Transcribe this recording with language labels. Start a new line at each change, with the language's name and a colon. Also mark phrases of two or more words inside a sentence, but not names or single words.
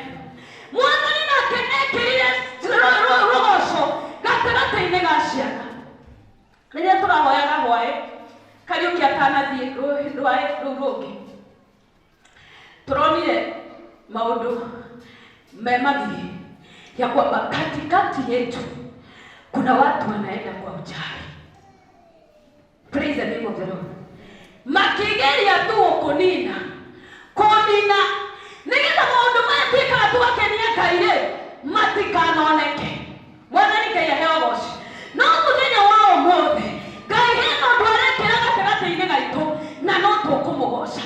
Kikuyu: Mwathani nake ekĩrire rũgoco gatagatĩ-inĩ ga ciana. Rĩrĩa tũrahoyaga hwaĩ Kariũki atanathiĩ rwaĩ rũu rũngĩ turonire maũndũ me magigi
Swahili: ya kwamba katikati yetu kuna watu wanaenda kwa uchawi.
English: Praise the name of the Lord.
Kikuyu: Makigeria tu kunina nigetha maũndũ matuĩkaga twakenia Ngai matikanoneke. Mwathani Ngai aheo ũgooci. No mũthenya wa ũmũthĩ Ngai hena ũndũ arekĩra gatagatĩ-inĩ gaitũ na no tũkũmũgoca.